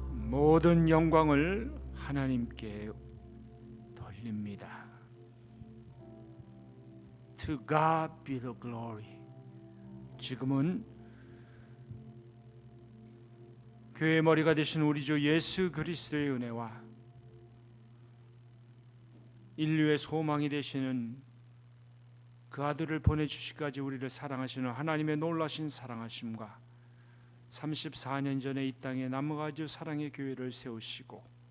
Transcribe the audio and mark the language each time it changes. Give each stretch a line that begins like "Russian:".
Korean: 모든 영광을 하나님께 돌립니다.
English: To God be the glory.
Korean: 지금은 교회의 머리가 되신 우리 주 예수 그리스도의 은혜와 인류의 소망이 되시는 그 아들을 보내주시기까지 우리를 사랑하시는 하나님의 놀라신 사랑하심과 34년 전에 이 땅에 남가주 사랑의 교회를 세우시고